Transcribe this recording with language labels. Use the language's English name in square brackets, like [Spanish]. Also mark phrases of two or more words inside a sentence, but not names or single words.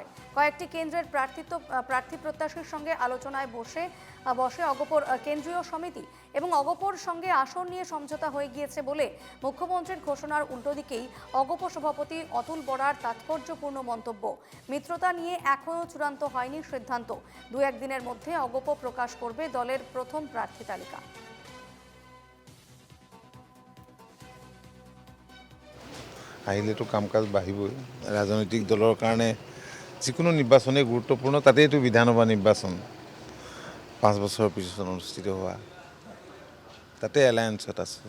[Bangla] কয়েকটি কেন্দ্রের প্রার্থী প্রত্যাশীর সঙ্গে আলোচনায় বসে অগপর কেন্দ্রীয় সমিতি এবং অগপর সঙ্গে আসন নিয়ে সমঝোতা হয়ে গিয়েছে বলে মুখ্যমন্ত্রীর ঘোষণার উল্টো দিকেই অগপ সভাপতি অতুল বরার তাৎপর্যপূর্ণ মন্তব্য। মিত্রতা নিয়ে এখনও চূড়ান্ত হয়নি সিদ্ধান্ত। দু একদিনের মধ্যে অগপ প্রকাশ করবে দলের প্রথম প্রার্থী তালিকা। [Assamese] আহিলেতো কাম কাজ বাঢ়িবই। ৰাজনৈতিক দলৰ কাৰণে যিকোনো নিৰ্বাচনেই গুৰুত্বপূৰ্ণ, তাতেইতো বিধানসভা নিৰ্বাচন 5 বছৰৰ পিছত অনুষ্ঠিত হোৱা, তাতে এলায়েন্সত আছোঁ।